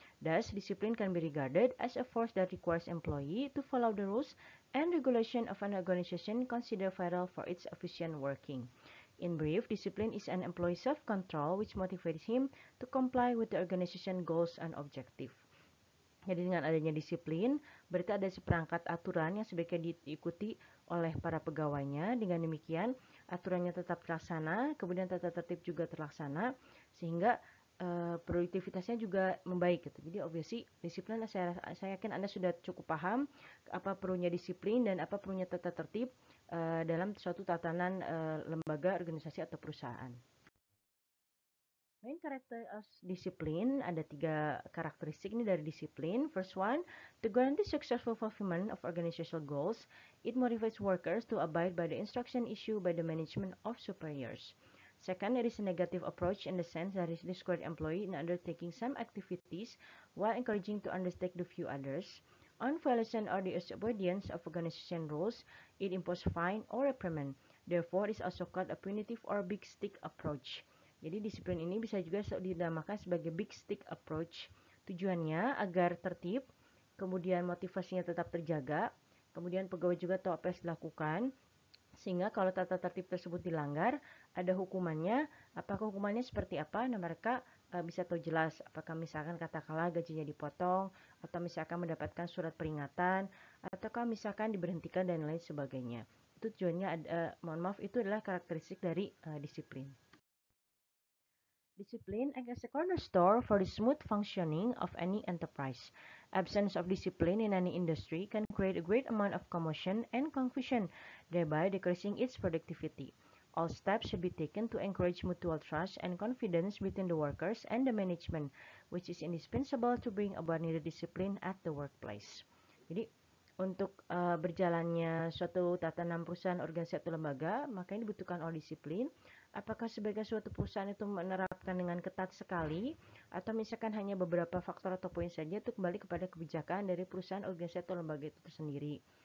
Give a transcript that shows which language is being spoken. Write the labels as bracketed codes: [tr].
[en] Thus, discipline can be regarded as a force that requires employee to follow the rules and regulation of an organization considered vital for its efficient working. In brief, discipline is an employee's self-control which motivates him to comply with the organization goals and objective. [id] Jadi dengan adanya disiplin, berarti ada seperangkat aturan yang sebaiknya diikuti oleh para pegawainya. Dengan demikian, aturannya tetap terlaksana, kemudian tata tertib juga terlaksana, sehingga produktivitasnya juga membaik gitu. Jadi obviously disiplin, saya yakin Anda sudah cukup paham apa perlunya disiplin dan apa perlunya tata tertib dalam suatu tatanan lembaga, organisasi atau perusahaan. Main karakter of disiplin, ada 3 karakteristik ini dari disiplin. [en] First one, to guarantee successful fulfillment of organizational goals, it motivates workers to abide by the instruction issued by the management of superiors. Second, it is a negative approach in the sense that it discourages employee in undertaking some activities while encouraging to undertake the few others. On violation or disobedience of organization rules, it imposes fine or reprimand. Therefore, it is also called a punitive or big stick approach. [id] Jadi disiplin ini bisa juga dinamakan sebagai big stick approach. Tujuannya agar tertib, kemudian motivasinya tetap terjaga, kemudian pegawai juga tahu apa yang dilakukan, sehingga kalau tata tertib tersebut dilanggar, ada hukumannya. Apakah hukumannya seperti apa? Nah, mereka bisa tahu jelas. Apakah misalkan katakanlah gajinya dipotong, atau misalkan mendapatkan surat peringatan, ataukah misalkan diberhentikan dan lain sebagainya. Itu tujuannya, itu adalah karakteristik dari disiplin. [en] Discipline acts as a cornerstone for the smooth functioning of any enterprise. Absence of discipline in any industry can create a great amount of commotion and confusion, thereby decreasing its productivity. All steps should be taken to encourage mutual trust and confidence between the workers and the management, which is indispensable to bring about needed discipline at the workplace. [id] Jadi, untuk berjalannya suatu tatanan perusahaan, organisasi atau lembaga, maka ini dibutuhkan oleh disiplin. Apakah sebagai suatu perusahaan itu menerapkan dengan ketat sekali, atau misalkan hanya beberapa faktor atau poin saja, itu kembali kepada kebijakan dari perusahaan, organisasi atau lembaga itu sendiri.